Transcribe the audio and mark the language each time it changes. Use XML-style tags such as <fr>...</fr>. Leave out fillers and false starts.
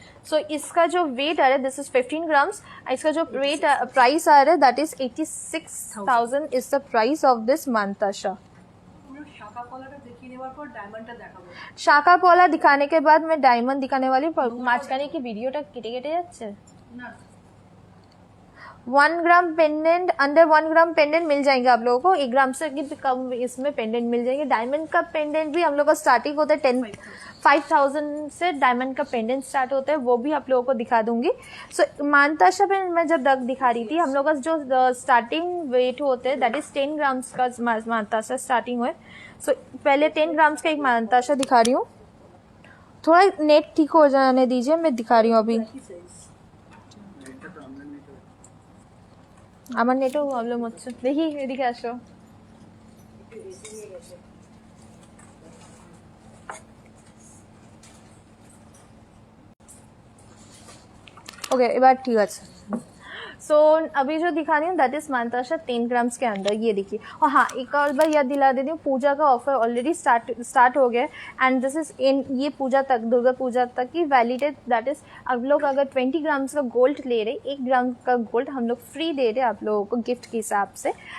<hi>सो इसका जो वेट आ रहा है</hi> <en>this is 15 grams,</en> <hi>इसका जो वेट प्राइस आ रहा है</hi> <en>That is 86,000 is the price of this मानताशा।</en> <bn>শাখা পলাটা দেখিয়ে নেওয়ার পর ডায়মন্ডটা দেখাবো।</bn> <hi>শাখা পলা दिखाने के बाद मैं डायमंड दिखाने वाली।</hi> <bn>মাঝখানে কি ভিডিওটা কেটে কেটে যাচ্ছে? না</bn> <hi>1 ग्राम पेंडेंट, अंडर 1 ग्राम पेंडेंट मिल जाएंगे आप लोगों को, 1 ग्राम से भी कम इसमें पेंडेंट मिल जाएंगे। डायमंड का पेंडेंट भी हम लोग का स्टार्टिंग होता है 5,000 से डायमंड का पेंडेंट स्टार्ट होता है, वो भी आप लोगों को दिखा दूंगी। सो मानताशा पे मैं जब दिखा रही थी, हम लोग का जो स्टार्टिंग वेट होते हैं दैट इज 10 ग्राम्स का मानताशा स्टार्टिंग हुआ। सो पहले 10 ग्राम्स का एक मानताशा दिखा रही हूँ, थोड़ा नेट ठीक हो जाने दीजिए, मैं दिखा रही हूँ अभी।</hi> <bn>আমার নেটও প্রবলেম হচ্ছে, দেখি এদিকে আসো। ओके এবার ঠিক আছে।</bn> <hi>सो अभी जो दिखा रही हूँ दैट इज मानताशा 10 ग्राम्स के अंदर, ये देखिए। और हाँ एक और बार याद दिला देती हूँ, पूजा का ऑफर ऑलरेडी स्टार्ट हो गया एंड दिस इज इन ये पूजा तक, दुर्गा पूजा तक की वैलिडेड। दैट इज आप लोग अगर 20 ग्राम्स का गोल्ड ले रहे, 1 ग्राम का गोल्ड हम लोग फ्री दे रहे आप लोगों को गिफ्ट के हिसाब से।</hi>